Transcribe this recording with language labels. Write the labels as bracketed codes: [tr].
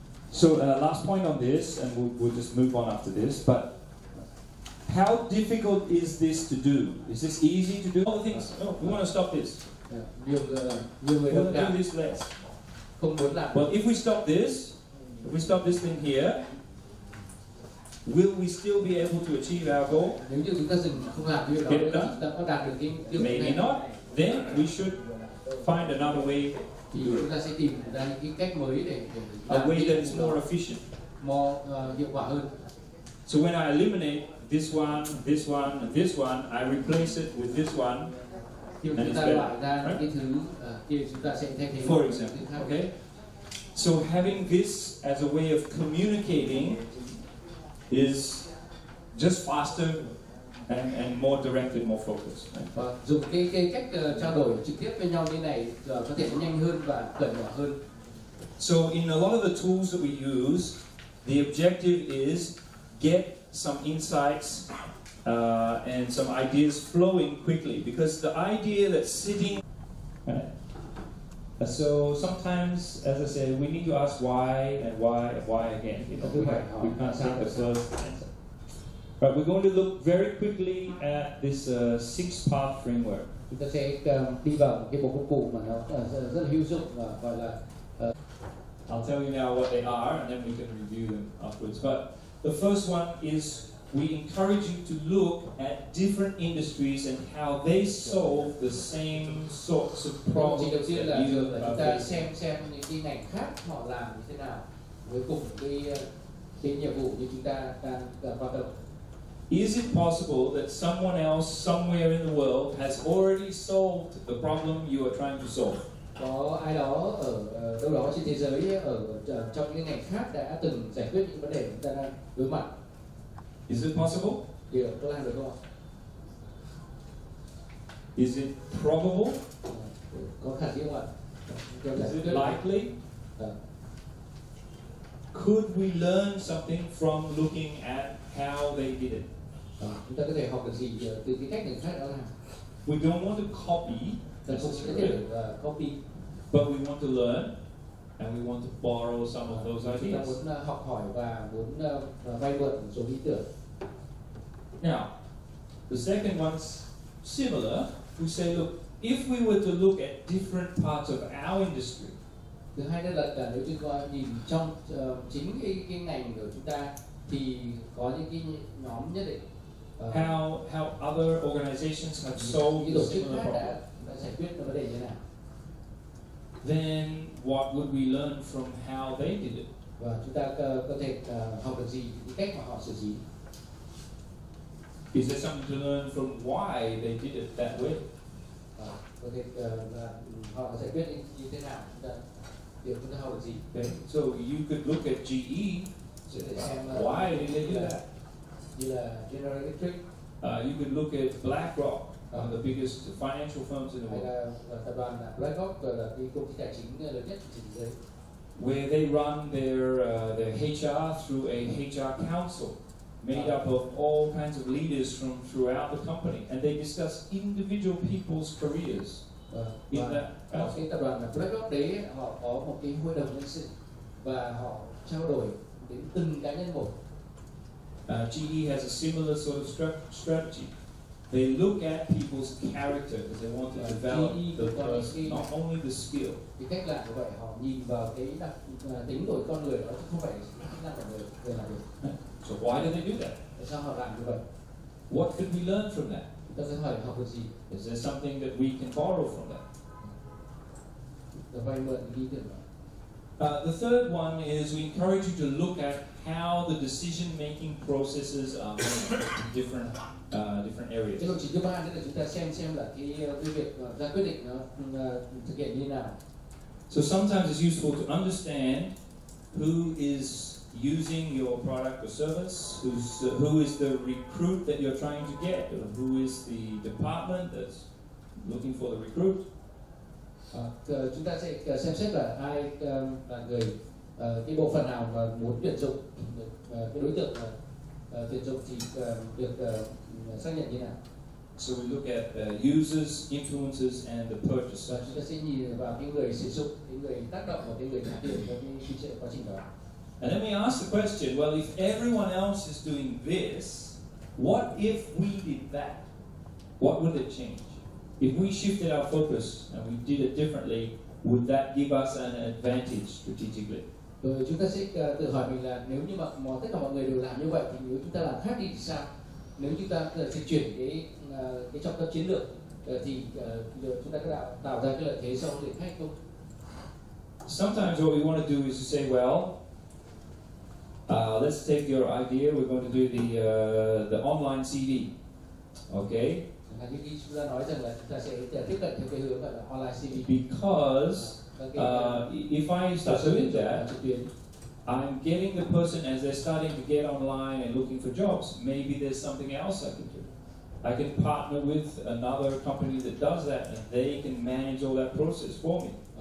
[en] So last point on this, and we'll just move on after this, but how difficult is this to do? Is this easy to do? All the things, no, we want to stop this. [vi] Nhiều người [en] We'll do this less. [vi] không muốn làm. [en] Well, if we stop this thing here, will we still be able to achieve our goal? [vi] Nếu như chúng ta dừng không làm cái việc đó, chúng ta có đạt được cái điều này? [en] Maybe not. Then we should find another way. [vi] Thì chúng ta sẽ tìm ra những cái cách mới để [en] A way that is more efficient, more [vi] hiệu quả hơn. [en] So when I eliminate this one, this one, and this one, I replace it with this one. [vi] Khi chúng ta loại ra những cái thứ kia, chúng ta sẽ thay thế. [en] For example, okay. So having this as a way of communicating is just faster and more directed, more focused. Right? [vi] Và dùng cái cách trao đổi trực tiếp với nhau như này có thể nó nhanh hơn và cởi mở hơn. [en] So in a lot of the tools that we use, the objective is get some insights and some ideas flowing quickly, because the idea that's sitting. Right? So sometimes, as I say, we need to ask why and why and why again. You know, we can't take a closed answer. Right, we're going to look very quickly at this six-part framework. [vi] Chúng ta sẽ đi vào một cái bộ công cụ mà nó rất là hữu dụng và gọi là. [en] I'll tell you now what they are, and then we can review them afterwards. But the first one is we encourage you to look at different industries and how they solve the same sorts of problems [vi] Đầu tiên là [en] that you [vi] chúng ta xem những cái ngành khác họ làm như thế nào với cùng cái nhiệm vụ như chúng ta đang quan tâm. [en] Is it possible that someone else somewhere in the world has already solved the problem you are trying to solve? [vi] Có ai đó ở đâu đó trên thế giới trong những ngành khác đã từng giải quyết những vấn đề chúng ta đang đối mặt. [en] Is it possible? [vi] Điều có làm được không ạ? [en] Is it probable? [vi] Có khả thi không ạ? [en] Is it likely? Could we learn something from looking at how they did it? [vi] Chúng ta có thể học được gì từ cái cách người khác đã làm? [en] We don't want to copy, [vi] Ta không có thể copy, [en] but we want to learn and we want to borrow some of those [vi] chúng ta [en] ideas. [vi] muốn học hỏi và muốn vay mượn một số ý tưởng. [en] Now, the second one's similar. We say, look, if we were to look at different parts of our industry. [vi] Thứ hai nữa là nếu chúng ta nhìn trong chính cái ngành của chúng ta thì có những cái nhóm nhất định. [en] How other organizations have solved [vi] những tổ [en] the [vi] chức [en] similar [vi] khác [en] problem. [vi] đã giải quyết vấn đề như thế nào? [en] Then what would we learn from how they did it? [vi] Và chúng ta có thể học được gì cái cách mà họ xử lý? [en] Is there something to learn from why they did it that way? [vi] Có thể họ giải quyết như thế nào? Chúng ta học được gì? [en] Okay. So you could look at GE. Why did they do that? [vi] Như là General Electric. [en] You could look at BlackRock, the biggest financial firms in the [vi] Hay [en] world. [vi] là tập đoàn BlackRock là cái công ty tài chính lớn nhất trên thế giới. [en] Where they run their HR through a HR council made up of all kinds of leaders from throughout the company, and they discuss individual people's careers in that council. [vi] Cái tập đoàn BlackRock đấy họ có một cái hội đồng nhân sự và họ trao đổi đến từng cá nhân một. [en] GE has a similar sort of strategy. They look at people's character because they want to develop the person, not only the skill. [vi] Cái cách làm như vậy, họ nhìn vào cái đặc tính của con người đó, không phải kỹ năng của người làm được. [en] So why do they do that? [vi] Tại sao họ làm như vậy? [en] What could we learn from that? [vi] Ta sẽ hỏi học được gì? [en] Is there something that we can borrow from that? [vi] Vay mượn ý tưởng đó. [en] The third one is we encourage you to look at how the decision-making processes are made in different areas. [vi] Cái lộ trình thứ ba nữa là chúng ta xem là cái việc ra quyết định nó thực hiện như thế nào. [en] So sometimes it's useful to understand who is using your product or service, who is the recruit that you're trying to get, or who is the department that's looking for the recruit. [vi] Chúng ta sẽ xem xét là ai là người, cái bộ phận nào mà muốn tuyển dụng, cái đối tượng tuyển dụng thì được xác nhận như nào. [en] So we look at users, influencers, and the purchaser. [vi] Và chúng ta sẽ nhìn vào cái người sử dụng, cái người tác động và cái người trả tiền cho cái quá trình đó. [en] And then we ask the question, well, if everyone else is doing this, what if we did that? What would it change? If we shifted our focus and we did it differently, would that give us an advantage strategically? [vi] Rồi chúng ta sẽ tự hỏi mình là nếu như mà tất cả mọi người đều làm như vậy thì nếu chúng ta làm khác đi thì sao? Nếu chúng ta sẽ chuyển cái trọng tâm chiến lược thì chúng ta có tạo ra cái lợi thế so với người khác không? [en] Sometimes what we want to do is to say, well, let's take your idea. We're going to do the online CV, okay? [vi] Như khi chúng ta nói rằng là chúng ta sẽ tiếp cận theo cái hướng gọi là online CV. [en] Because if I start doing that, I'm getting the person as they're starting to get online and looking for jobs. Maybe there's something else I can do. I can partner with another company that does that, and they can manage all that process for me.